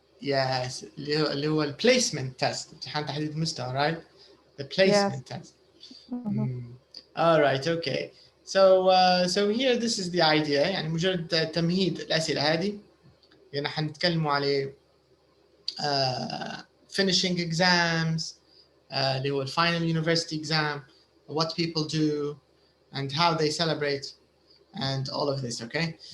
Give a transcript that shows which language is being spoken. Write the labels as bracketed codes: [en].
[en] Yes, [ar] اللي هو [en] placement test. [ar] امتحان تحديد المستوى, [en] right? The placement test. All right, okay. So here this is the idea. [ar] يعني مجرد تمهيد الأسئلة هذه. يعني حنتكلموا على [en] finishing exams, [ar] اللي هو [en] final university exam, what people do, and how they celebrate, and all of this, okay?